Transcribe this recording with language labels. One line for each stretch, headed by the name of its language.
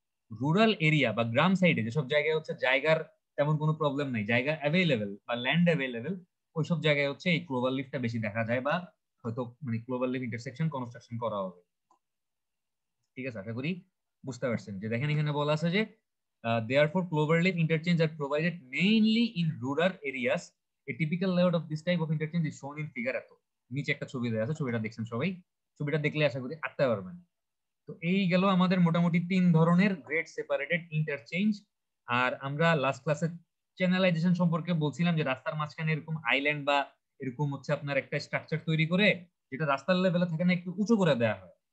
Bangla: Rural area বা গ্রাম সাইডে যেসব জায়গায় হচ্ছে জায়গার তেমন কোনো প্রবলেম নাই, জায়গা অ্যাভেলেবেল বা ল্যান্ড অ্যাভেলেবেল, ওইসব জায়গায় হচ্ছে এই গ্লোবাল লিফটা বেশি দেখা যায় বা হয়তো মানে গ্লোবাল লিফ ইন্টারসেকশন কনস্ট্রাকশন করা হবে, ঠিক আছে। আশা করি বুঝতে পারছেন যে দেখেন এখানে বলা আছে যে
English: therefore clover leaf interchange are provided mainly in rural areas। A typical layout of this type of interchange is shown in figure eight.
Bangla: নিচে একটা ছবি দেওয়া আছে, ছবিটা দেখছেন সবাই, ছবিটা দেখলে আশা করি আঁকতে পারবেন। তো এই গেল আমাদের মোটামুটি 3 ধরনের গ্রেড সেপারেটেড ইন্টারচেঞ্জ। আর আমরা লাস্ট ক্লাসে চ্যানেলাইজেশন সম্পর্কে বলছিলাম যে রাস্তার মাঝখানে এরকম আইল্যান্ড বা এরকম হচ্ছে আপনার একটা স্ট্রাকচার তৈরি করে, যেটা রাস্তার লেভেলে থাকে না, একটু উঁচু করে দেওয়া হয়।